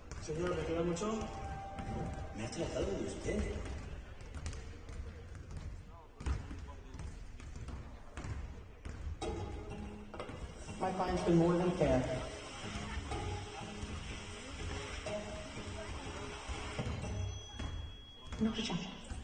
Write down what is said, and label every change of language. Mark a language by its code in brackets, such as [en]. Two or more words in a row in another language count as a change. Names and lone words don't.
[es] Señor, ¿le queda mucho? ¿Me ha tratado de usted? [en] My client's been more than fair. Not a chance.